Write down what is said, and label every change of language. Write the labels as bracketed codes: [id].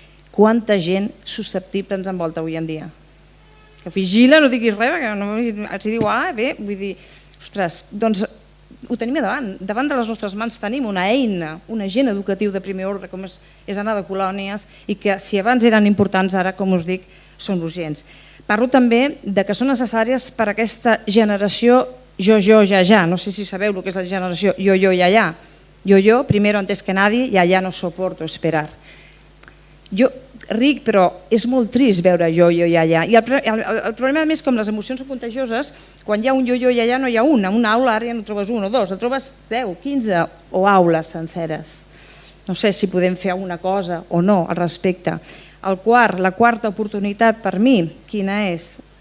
[ca] Quanta gent susceptible ens envolta avui en dia? Que vigila, no diguis res, perquè si diu bé, vull dir, ostres, doncs ho tenim davant de les nostres mans tenim una eina, un agent educatiu de primer ordre com és anar de colònies i que si abans eren importants ara, com us dic, són urgents. Parlo també de que són necessàries per a aquesta generació jo, ja, no sé si sabeu el que és la generació jo, ja. [es] Jo, primero antes que nadie, ya no soporto esperar. [ca] Jo ric, però és molt trist veure jo, ja. I el problema més, com les emocions són contagioses, quan hi ha un jo, ja no hi ha un. En una aula ara ja no trobes un o dos, en trobes 10, 15 o aules senceres. No sé si podem fer alguna cosa o no al respecte. La quarta oportunitat per mi, quina és?